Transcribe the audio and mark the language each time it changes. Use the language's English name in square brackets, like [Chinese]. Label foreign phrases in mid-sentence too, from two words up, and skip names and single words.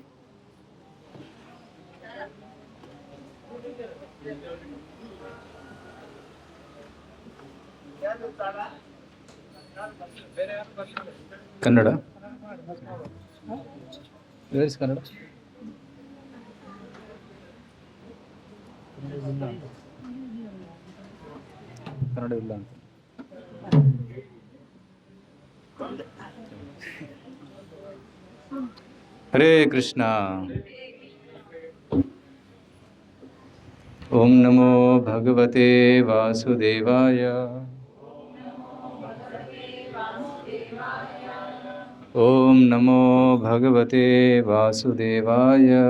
[English] Kannada. Where is Kannada? Kannada [Kannada] ಇಲ್ಲ ಅಂತ. [Hindi] हरे कृष्णा। [Sanskrit] ओम नमो भगवते वासुदेवाय। ओम नमो भगवते वासुदेवाय।